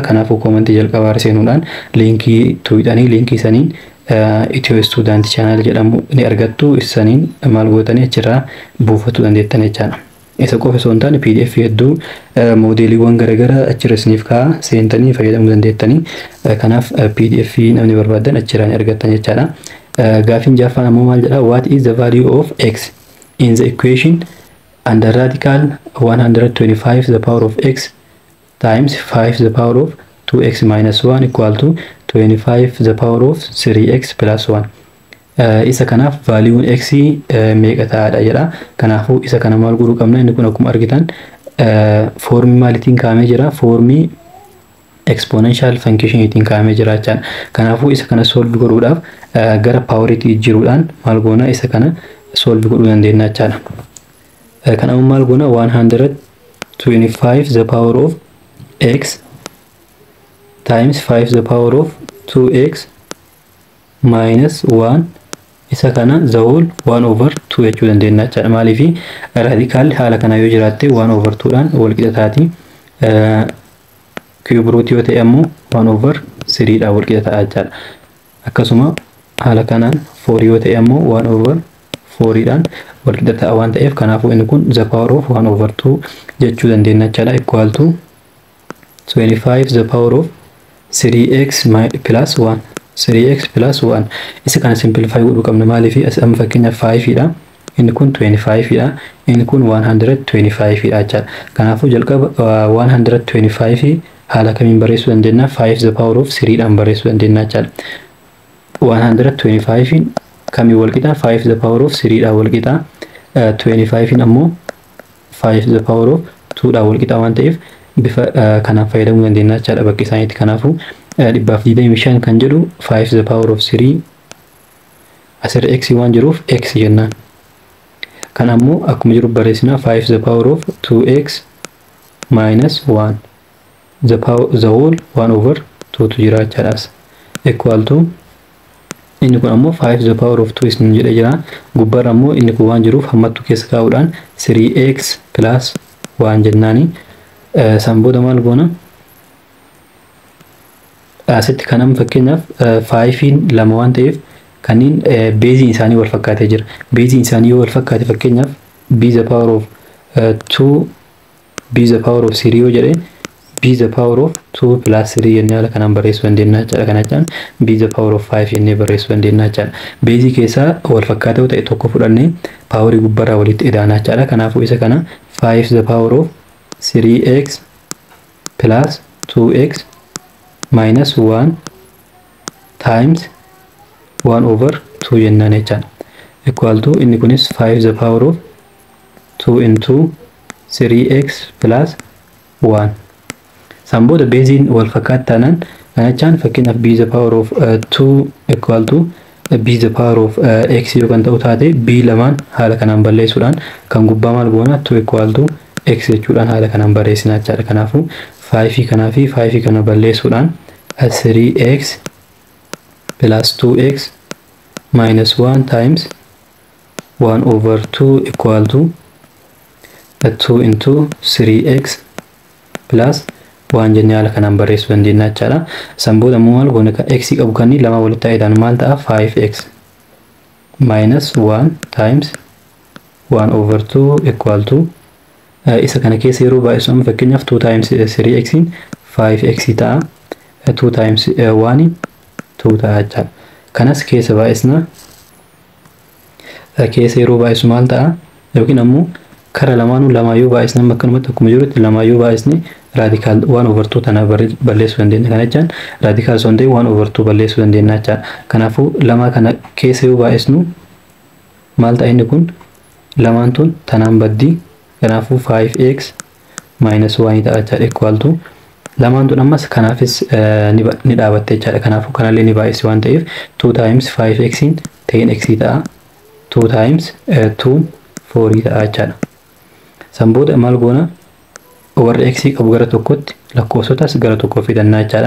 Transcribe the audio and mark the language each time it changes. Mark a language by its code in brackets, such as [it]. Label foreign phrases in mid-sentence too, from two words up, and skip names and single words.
[om] Kanaafuu koomentii jalqabaa irra seenuudhaan liinkii tuqxanii liinkii saniin Ethio Student channel jedhamu ni argattu. Isaniin maal gootanii achirraa buufachuu dandeettan jechaadha. Isa qofa osoo hin taane PDF hedduu moodeeliiwwan garaagaraa achirra isiniif kaa'a seentanii fayyadamuu dandeettanii. Kanaaf PDF namni barbaadan achirraa ni argattan jechaadha. Gaafiin jaaffaan ammoo maal jedha? [en] What is the value of x in the equation under radical 125 the power of x times 5 the power of 2x minus 1 equal to 25 the power of 3x plus 1. [om] Isa kanaaf vaaliiwun x meeqa ta'aadha jedha. Kanaafuu isa kana maal godhuu qabna? Inni kun akkuma argitan foormii maaliitiin kaa'amee jira? Foormii [en] exponential functionitiin [om] kaa'amee jira jechaadha. Kanaafuu isa kana solve godhuudhaaf gara paawariitti jijjiiruudhaan maal goona? Isa kana solve godhuu dandeenya jechaadha. Kanaafuu maal goona? [en] 125 the power of x times 5 the power of 2x minus 1 [om] isa kana [en] the whole 1 over 2 [om] jechuu dandeenya jechaadha. Maaliifi radikaal haala kana yoo jiraatte 1 over 2 dhaan wal qixa taati. [en] Cube root [om] yoo ta'e ammoo 1 over 3 dhaan wal qixa ta'a jechaadha. Akkasuma haala kanaan 4 yoo ta'e ammoo 1 over 4 dhaan wal qixa ta'a waan ta'eef kanaafuu inni kun [en] the power of 1 over 2 [om] jechuu dandeenya jechaadha. [en] Equal to 25 the power of 3x plus 1 3x plus 1 [om] isa kana simplify godhuu qabna. Maaliifi as amma fakkeenyaaf 5 dha, inni kun 25 dha, inni kun 125 dha jechaadha. Kanaafuu jalqaba 125 haala kamiin barreessuu dandeenya? 5 [en] the power of [om] 3 dhaan barreessuu dandeenya jechaadha. 125 kamii wal qixa? 5 [en] the power of [om] 3 dhaan wal qixa. 25 ammoo 5 [en] the power of [om] 2 dhaan wal qixa waan ta'eef bifa kanaan fayyadamuu dandeenya jechaadha bakka isaaniitti. Kanaafuu 125 kan jedhu 5 [en] the power of [om] 3 asirra x waan jiruuf x jennaan. Kan ammoo akkuma jiru barreessina 5 [en] the power of 2x minus 1 the whole 1 over 2 [om] tu jira jechaadhaas. [en] Equal to [om] inni kun ammoo 5 the power of 2 isin jedhe jira. Gubbaarra ammoo inni kun waan jiruuf hammattuu keessa kaa'uudhaan 3x plus 1 jennaani. San booda maal goona? Asitti kanam fakkeenyaaf 5 lama waan ta'eef kanneen beeziin isaanii wal fakkaatee jira. Beeziin isaanii yoo wal fakkaate fakkeenyaaf [en] b the power of 2 b the power of 3 [om] yoo jedhe [en] b the power of 2 plus 3 [om] jennee haala kanaan barreessuu dandeenya jechaadha. Kana jechaan [en] b the power of 5 [om] jennee barreessuu dandeenya jechaadha. Beezii keessaa wal fakkaataa ta'e tokko fudhannee paaworii gubbarraa walitti idaanaa jechaadha. Kanaafuu isa kana [en] 5 the power of 3x plus 2x minus 1 times 1 over 2 [om] jennaan jechaadha. [en] Equal to [om] inni kunis [en] 5 the power of 2 into 3x plus 1. [om] Sambooda beeziin wal fakkaatu taanaan kana jechaan fakkeenyaaf b [en] the power of 2 equal to b the power of x [om] yoo kan ta'u taate b lamaan haala kanaan balleessuudhaan kan gubbaa maal goona [en] 2 equal to x [om] jechuudhaan haala kanaan barreessinaa jechaadha. Kanaafuu 5 kanaa fi 5 kana balleessuudhaan [en] 3x plus 2x minus 1 times 1 over 2 equal to 2 into 3x plus 1 [om] jennee haala kanaan barreessuu dandeenya jechaadha. Sambooda maal goona kan x qabu kan lama walitti ta'edhaan maal ta'a [en] 5x minus 1 times 1 over 2 equal to [om] isa kana keessa yeroo baay'isu amma fakkeenyaaf 2 times 3x 5x ta'a. 2 times 1 2 ta'a jechaadha. Kanas keessa baay'isna keessa yeroo baay'isu maal ta'a yookiin ammoo kara lamaanuu lamaayyuu baay'isna akkanumatti akkuma jirutti lamaayyuu baay'isni radical 1 over 2 tana balleessuu dandeenya. Kana jechaan radical sondee 1 over 2 balleessuu dandeenya jechaadha. Kanaafuu lama kana keessa yoo baay'isnu maal ta'a inni kun lamaan tun tanaan baddi. Kanaafuu 5x minus 1 ta'a jechaadha [en] equal to [om] lamaan tun ammas kanaafis ni dhaabatte jechaadha. Kanaafuu kanallee ni baay'isi waan ta'eef 2 times 5x 10x ta'a. 2 times 2 4 ta'a jechaadha. Sambooda maal goona warra x qabu gara tokkotti lakkoofsotas gara tokko fidannaa jechaadha.